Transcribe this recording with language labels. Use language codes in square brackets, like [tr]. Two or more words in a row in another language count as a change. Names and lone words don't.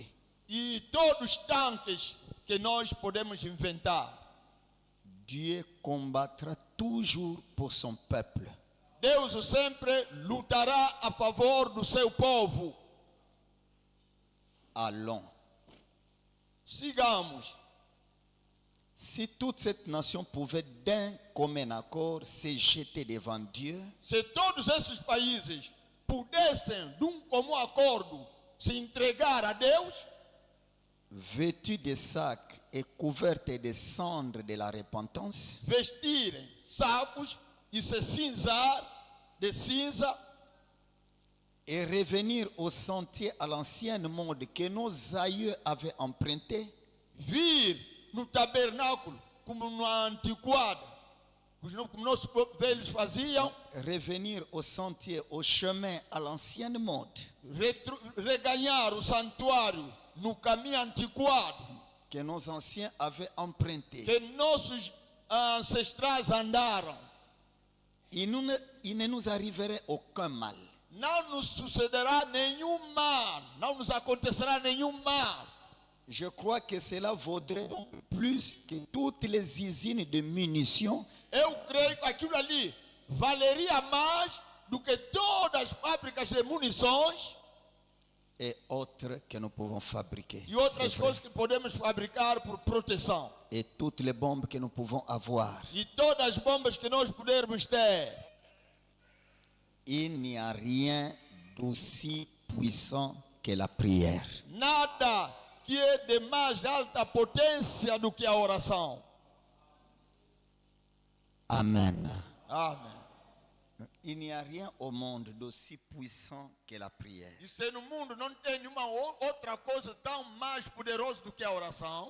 [pt] e todos os tanques que nós podemos inventar. [fr] Dieu combattra toujours pour son peuple. [pt] Deus sempre lutará a favor do seu povo. [fr] allons. [pt] Sigamos. [fr] Si toute cette nation pouvait d'un commun accord se jeter devant Dieu, [pt] Se todos esses países pudessem, de comum acordo, se entregar a Deus, [fr] vêtus de sacs et couverts de cendres de la repentance, [pt] vestirem sacos e se cinzar de cinza, [fr] et revenir au sentier à l'ancien monde que nos aïeux avaient emprunté, [pt] vir no tabernáculo, como na antiquada, como nossos velhos faziam, [fr] revenir au sentier, au chemin à l'ancien monde [pt] reganhar o santuário no caminho antiquado, [fr] que nos anciens avaient emprunté. [pt] que nossos ancestrais andaram. [fr] Il ne nous arriverait aucun mal. [pt] Não nos sucederá nenhum mal, não nos acontecerá nenhum mal. [fr] Je crois que cela vaudrait plus que toutes les usines de munitions [pt] Eu creio que aquilo ali valeria mais do que todas as fábricas de munições [fr] et autres que nous pouvons fabriquer. [pt] e outras [fr] C'est vrai. [pt] coisas que podemos fabricar por proteção. [fr] Et toutes les bombes que nous pouvons avoir. [pt] E todas as bombas que nós pudermos ter. [fr] Il n'y a rien d'aussi puissant que la prière. [pt] Nada que é de mais alta potência do que a oração. [fr] Amen. [pt] Amém. [fr] Il n'y a rien au monde d'aussi puissant que la prière. [pt] E se no mundo não tem nenhuma outra coisa tão mais poderosa do que a oração,